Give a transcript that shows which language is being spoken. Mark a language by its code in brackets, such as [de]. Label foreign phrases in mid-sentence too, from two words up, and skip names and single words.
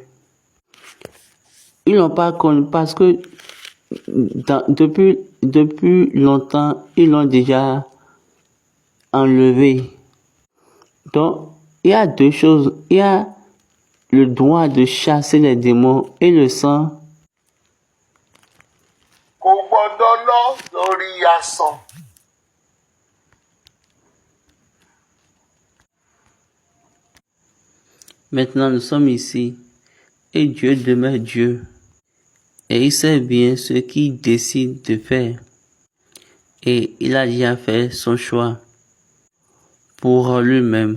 [fr] Ils ne l'ont pas connu parce que depuis longtemps, ils l'ont déjà enlevé. Donc, il y a deux choses. Il y a le droit de chasser les démons et le sang. [yo] Kò gbọdọ̀ lọ lórí asán. [fr] Maintenant, nous sommes ici et Dieu demeure Dieu. Et il sait bien ce qu'il décide de faire. Et il a déjà fait son choix pour lui-même.